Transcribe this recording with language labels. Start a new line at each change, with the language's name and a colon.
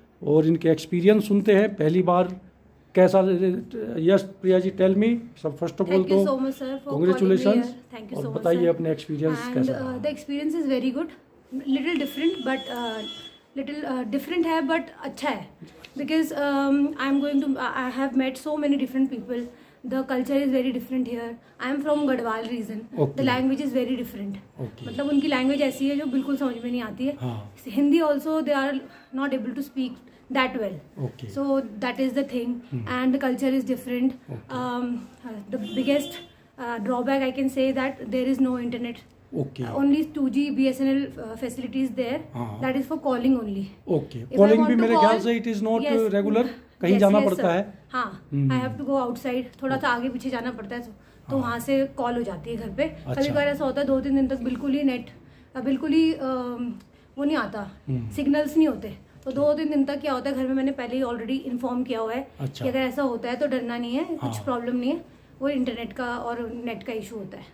Hindi: और इनके एक्सपीरियंस सुनते हैं पहली बार कैसा। Yes Priya ji,
English: tell me
Hindi: सब
English: first of all
Hindi: तो कांग्रेचुलेशंस, और बताइए अपने एक्सपीरियंस कैसा।
English: the experience is very good, little different but little different
Hindi: है बट अच्छा है,
English: Because I have met so many different people. The culture is very different here. I am from Gadwal region. The language is very different.
Hindi: मतलब उनकी language ऐसी है जो बिल्कुल समझ में नहीं आती है. Hindi
English: also they are not able to speak that well. So that is the thing. And the culture is different. The biggest drawback I can say that there is no internet. Only 2G BSNL facilities there. That is for calling only. Calling
Hindi: भी मेरे ख्याल से
English: it is not regular.
Hindi: कहीं जाना पड़ता है. हाँ,
English: I have to go outside,
Hindi: थोड़ा सा आगे पीछे जाना पड़ता है, तो वहाँ से कॉल हो जाती है घर पे. कभी कभी ऐसा होता है 2-3 दिन तक बिल्कुल ही नेट, बिल्कुल ही वो नहीं आता, सिग्नल्स नहीं होते. तो 2-3 दिन तक क्या होता है, घर में मैंने पहले ही ऑलरेडी इन्फॉर्म किया हुआ है कि अगर ऐसा होता है तो डरना नहीं है, कुछ प्रॉब्लम नहीं है, वो इंटरनेट का और नेट का इशू होता है.